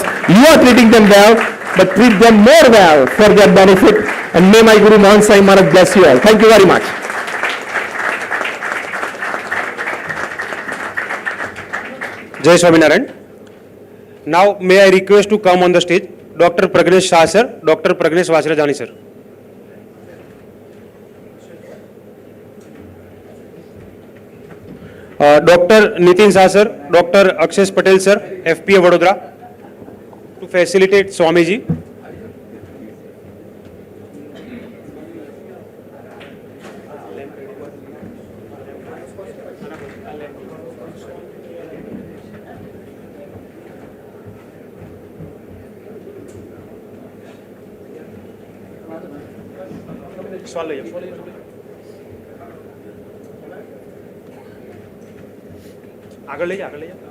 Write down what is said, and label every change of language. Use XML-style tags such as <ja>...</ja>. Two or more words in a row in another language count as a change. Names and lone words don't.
<en>You are treating them well, but treat them more well for their benefit, and may my Guru Mohan Sai Maharaj bless you all. Thank you very much. Jai Swaminarayan. Now may I request to come on the stage Dr. Pragnesh Shah sir, Dr. Pragnesh Vachrajani sir. Dr. Nitin Shah sir, Dr. Akshay Patel sir, FPA Vadodara, to facilitate Swamiji.</en> <gu>આગળ લઈ જા આગળ લઈ જા</gu>